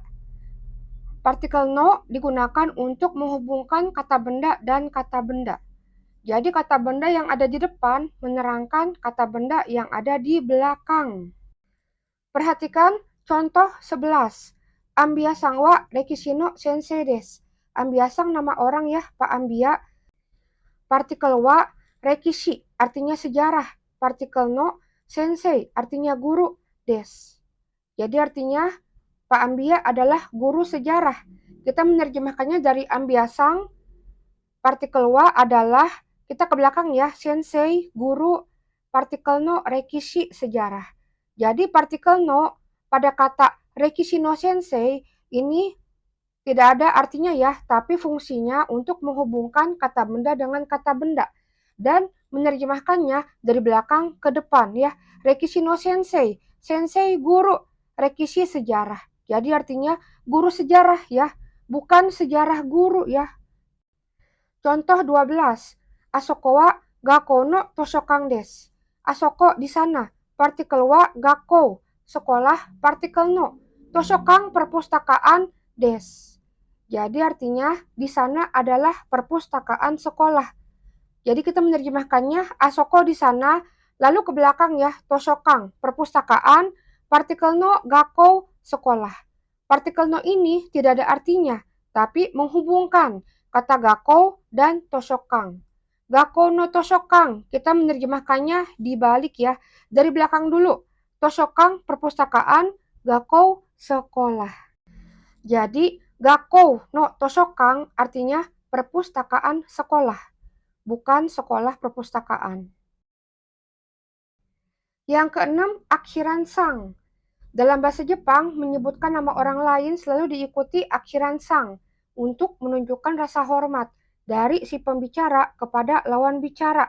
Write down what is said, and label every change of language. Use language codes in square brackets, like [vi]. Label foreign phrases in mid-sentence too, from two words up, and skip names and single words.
[id] Partikel no digunakan untuk menghubungkan kata benda dan kata benda. Jadi kata benda yang ada di depan menerangkan kata benda yang ada di belakang. Perhatikan contoh 11. [ja] Ambiaさんは歴史の先生です. [id] Ambia sang nama orang ya, Pak Ambia. Partikel [ja] は歴史 [id] artinya sejarah. Partikel [ja] の先生 [id] artinya guru des. Jadi artinya Pak Ambia adalah guru sejarah. Kita menerjemahkannya dari Ambia sang. Partikel wa adalah kita ke belakang ya, sensei guru. Partikel [ja] の歴史 [id] sejarah. Jadi partikel no pada kata [ja] 歴史の先生 [id] ini tidak ada artinya ya, tapi fungsinya untuk menghubungkan kata benda dengan kata benda dan menerjemahkannya dari belakang ke depan ya. [ja] 歴史の先生、先生 guru, rekishi sejarah. [id] Jadi artinya guru sejarah ya, bukan sejarah guru ya. Contoh 12. [ja] あそこは学校の図書館です. [id] Asoko di sana, partikel [ja] は学校, [id] sekolah, partikel no. Toshokan perpustakaan desu. Jadi artinya di sana adalah perpustakaan sekolah. Jadi kita menerjemahkannya Asoko di sana, lalu ke belakang ya, Toshokan, perpustakaan, partikel [ja] の学校, [id] sekolah. Partikel no ini tidak ada artinya, tapi menghubungkan kata gakkou dan Toshokan. [ja] 学校の図書館, [id] kita menerjemahkannya dibalik ya, dari belakang dulu. Toshokan, perpustakaan, gakkou, sekolah. Jadi [ja] 学校の図書館 [id] artinya perpustakaan sekolah, bukan sekolah perpustakaan. Yang keenam, akhiran sang. Dalam bahasa Jepang, menyebutkan nama orang lain selalu diikuti akhiran sang untuk menunjukkan rasa hormat dari si pembicara kepada lawan bicara.